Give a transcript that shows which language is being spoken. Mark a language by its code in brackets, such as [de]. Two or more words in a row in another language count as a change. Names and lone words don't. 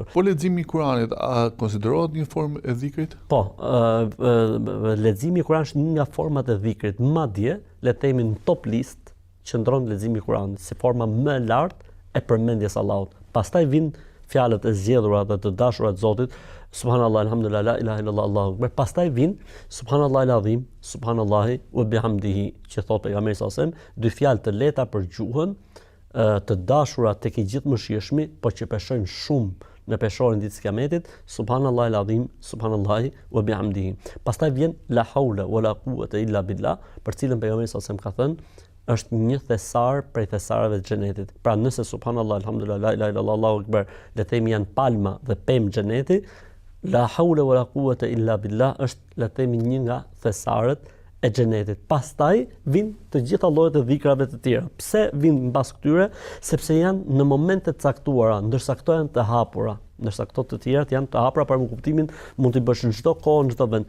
[sq] Po leximi i Kuranit a konsiderohet një formë e dhikrit? Po, leximi i Kuranit është një nga format e dhikrit. Madje, le të themi në [en] top list [sq] qëndron leximi i Kuranit si forma më e lartë e përmendjes Allahut. Pastaj vijnë fjalët e zgjedhura dhe të dashura të Zotit, [ar] سبحان الله الحمد لله لا إله إلا الله الله أكبر. [sq] Pastaj vijnë [ar] سبحان الله العظيم سبحان الله وبحمده, [sq] që thotë pejgamberi [ar] صلى الله عليه وسلم, [sq] dy fjalë të lehta për gjuhën, të dashura tek i gjithë mëshirshmi, por që peshojnë shumë në peshorin ditës Kiametit, [ar] سبحان الله العظيم سبحان الله وبحمده. [sq] Pastaj vjen [ar] لا حول ولا قوة إلا بالله, [sq] për cilën pejgamberi [ar] صلى الله عليه وسلم [sq] ka thënë, është një thesar prej thesareve të xhenetit. Pra nëse [ar] سبحان الله الحمد لله لا إله إلا الله الله أكبر, [sq] le të themi janë palma dhe pemë xheneti, [ar] لا حول ولا قوة إلا بالله [sq] është le të themi një nga thesarët e xhenetit. Pastaj vijnë të gjitha llojet e dhikrave të tjera. Pse vijnë mbas këtyre? Sepse janë në momente të caktuara, ndërsa këto janë të hapura. Ndërsa këto të tjerat janë të hapura për kuptimin mund t'i bësh në çdo kohë, në çdo vend.